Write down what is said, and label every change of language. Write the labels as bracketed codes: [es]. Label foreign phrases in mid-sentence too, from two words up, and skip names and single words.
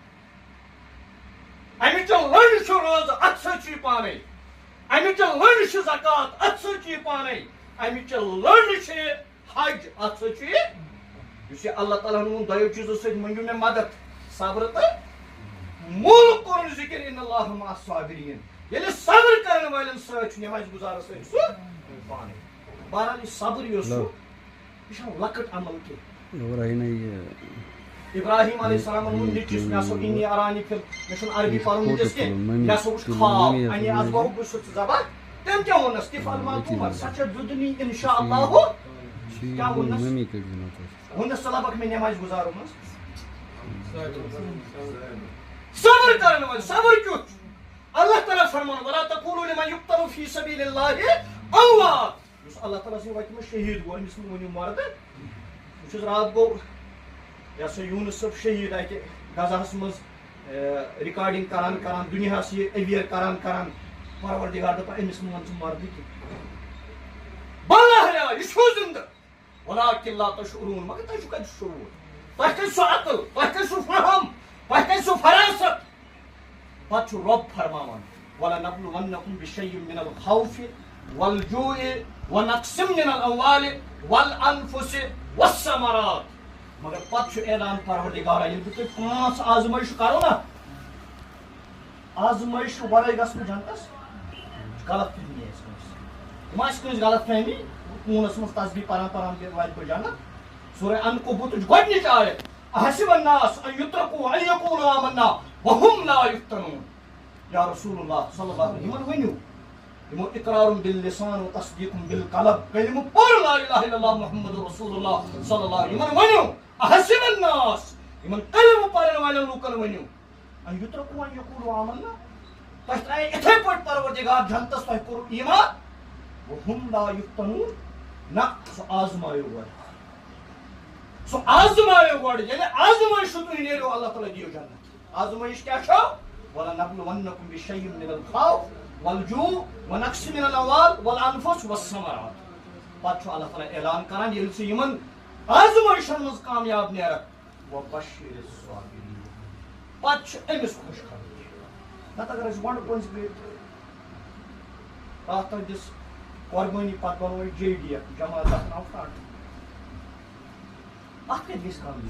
[ks] امِچ لٔڑ چھُ روزٕ اتھ سۭتۍ چھُ یہِ پانے امِچ لٔڑ چھِ زکات اتھ سۭتۍ چھُ یہِ پانے امِچ لٔڑ چھِ حج اتھ سۭتۍ چھُ یہِ یُس یہِ اللہ تعالیٰ ہن ووٚن دۄیو چیٖزو سۭتۍ منٛگِو مےٚ مدد صبر تہٕ موٗلہٕ کوٚرُن ذِکر [ar] اِنَ اللّٰہَ مع الصابریٖن [ks] ییٚلہِ صبر کرن والٮ۪ن سۭتۍ چھُ نٮ۪مازِ گُزارس سۭتۍ سُہ پانے بہرحال یہِ صبر یُس چھُ یہِ چھُنہٕ لۄکٕٹ عمل کینٛہہ ابراہیم علیہ السلامن ووٚن نیٚچوِس مےٚ ہسا [ar] اِنی ارانی فِل [ks] مےٚ چھُنہٕ عربی پرُن وٕنکیٚس کینٛہہ مےٚ ہسا وٕچھ خواب [ar] انہِ اصبحُ [ks] بہٕ چھُس ذبح تٔمۍ کیٛاہ ووٚننس [ar] تِفعل ما تُؤمر [ks] سۄ چھےٚ دُدنی [ar] انشاء اللہُ [ks] کیٛاہ ووٚننس ووٚننس ژٕ لبکھ مےٚ نٮ۪مازِ گُزارو منٛز صبر کرن وٲلۍ صبر کیُتھ چھُ اللہ تعالیٰ فرمان [ar] ولا تقولوا لمن يقتل في سبيل الله اموات [ks] یُس اللہ تعالیٰ سٕنٛدِ وتہِ منٛز شہیٖد گوٚو أمِس مہٕ ؤنِو مردٕ بہٕ چھُس راتھ گوٚو یہِ ہسا یوٗنس صٲب شہیٖد اتہِ غزاہس منٛز رِکاڈِنگ کران کران دُنیاہس یہِ اوییر کران کران پروردگار دپان أمِس مہٕ ون ژٕ مردٕ کینٛہہ بلہ یہِ چھُ زندٕ [ar] ولكن لا تشعرون [ks] مگر تۄہہِ چھُو کتہِ شعوٗر تۄہہِ کتہِ سُہ عقل تۄہہِ کتہِ سُہ فہم تۄہہِ کتہِ سُہ فراست پتہ رب فرماوان [ar] وَلَنَبْلُوَنَّكُمْ بِشَيْءٍ مِّنَ الْخَوْفِ وَالْجُوعِ وَنَقْصٍ مِّنَ الْأَمْوَالِ وَالْأَنفُسِ وَالثَّمَرَاتِ [ks] مگر پتہ اعلان پروردگارا ییٚلہِ بہٕ تۄہہِ 5 آزمٲیش کرو نا آزمٲیش ورٲے گژھنہٕ جنتس غلط فہمی آسہِ کٲنٛسہِ ما آسہِ کٲنٛسہِ غلط فہمی خوٗنس منٛز تسبیح پران تہِ واتہِ بہٕ جنت سورہ عنکبوتٕچ گۄڈنِچ آیت [ar] احسب الناس ان یترکوا ان یقولوا آمنا وهم لا یفتنون [ks] یا [ar] رسول اللہ صلی اللہ علیہ وسلم [ks] یمن ؤنِو یمو [ar] اقرار باللسان و تصدیق بالقلب [ks] کلمہ پٔر [ar] لا الہ الا اللہ محمد رسول اللہ صلی اللہ علیہ وسلم [ks] یمن ؤنِو [ar] احسب الناس [ks] یمن کلمہ پرن والٮ۪ن لوٗکن ؤنِو [ar] ان یترکوا ان یقولوا آمنا [ks] تۄہہِ ترٛایے یِتھے پٲٹھۍ پروردگار جنتس تۄہہِ کوٚرُو ایمان [ar] وهم لا یفتنون [ks] نہ سُہ آزمایو گۄڈٕ سو آزمایو گۄڈٕ ییٚلہِ آزمٲیش تُہۍ نیرو اللہ تعالیٰ دِیو جنت آزمٲیش کیٛاہ چھو [ar] وَلَنَبْلُوَنَّكُمْ بِشَيْءٍ مِّنَ الْخَوْفِ وَالْجُوعِ وَنَقْصٍ مِّنَ الْأَمْوَالِ وَالْأَنفُسِ وَالثَّمَرَاتِ [ks] پتہٕ چھُ اللہ تعالیٰ اعلان کران ییٚلہِ ژٕ یِمن آزمٲیشن منٛز کامیاب نیرکھ [ar] وَبَشِّرِ الصَّابِرِیٖنَ [ks] پتہٕ چھُ أمِس خۄش خبری نتہٕ اگر أسۍ گۄڈٕ پٔنٛزۍ گٔے تتھ تُہنٛدِس قۄربٲنی پتہٕ بنوو أسۍ جے ڈی ایف جماعت ناو فرنٹ اتھ کتہِ گژھِ کامیٲبی